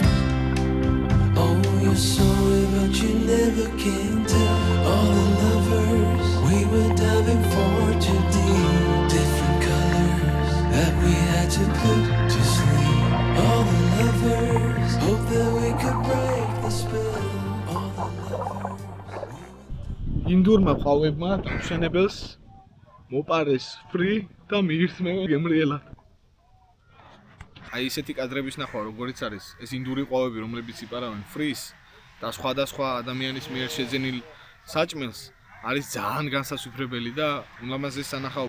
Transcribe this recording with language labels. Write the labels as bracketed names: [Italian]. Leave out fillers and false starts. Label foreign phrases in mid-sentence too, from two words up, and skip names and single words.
[English] Oh, you're sorry, but you never can tell. All the lovers we were diving for too deep. Different colors that we had to put to sleep. All the lovers hope that we could break the spell. All the lovers. [Georgian] ინდურმა ყავებმა დამშენებელს მოპარეს ფრი და მიირთმევენ გემრიელად. აი ესეთი კადრების ნახვა როგორიც არის, ეს ინდური ყავები, რომლებიც იპარავენ ფრის და სხვადასხვა ადამიანის მიერ შეძენილ საჭმელს არის ძალიან განსაცვიფრებელი და ულამაზესი სანახაობა.